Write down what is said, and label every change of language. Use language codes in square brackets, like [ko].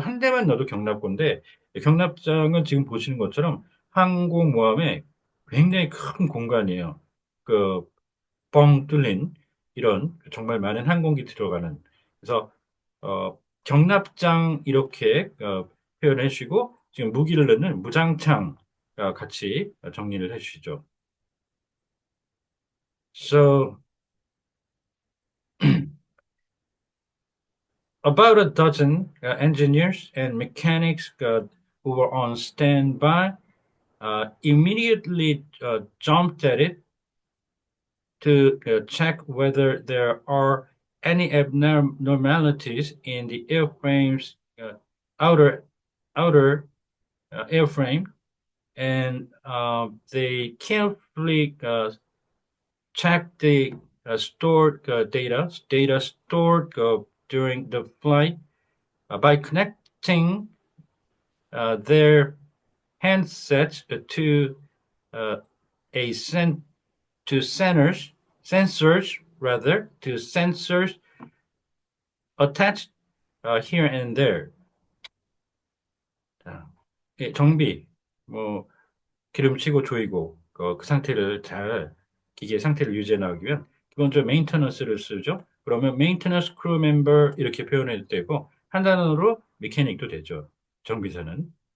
[ko] 한 대만 넣어도 경납고인데 경납장은 지금 보시는 것처럼 항공모함에 굉장히 큰 공간이에요. 그 뻥 뚫린 이런 정말 많은 항공기 들어가는 그래서 경납장 이렇게 표현해 주시고 지금 무기를 넣는 무장창 같이 정리를 해 주시죠. [en] So about a dozen engineers and mechanics who were on standby immediately jumped at it to check whether there are any abnormalities in the airframe's outer outer airframe, and they carefully checked the stored data stored during the flight by connecting their handsets to uh, a sen- to sensors rather to sensors attached here and there. [ko] 자, 예, 정비, 뭐 기름치고 조이고 그 상태를 잘 기계 상태를 유지해 나가기 위한 기본적으로 메인터넌스를 쓰죠. 그러면 메인터넌스 크루 멤버 이렇게 표현해도 되고 한 단어로 메케닉도 되죠. 정비사는.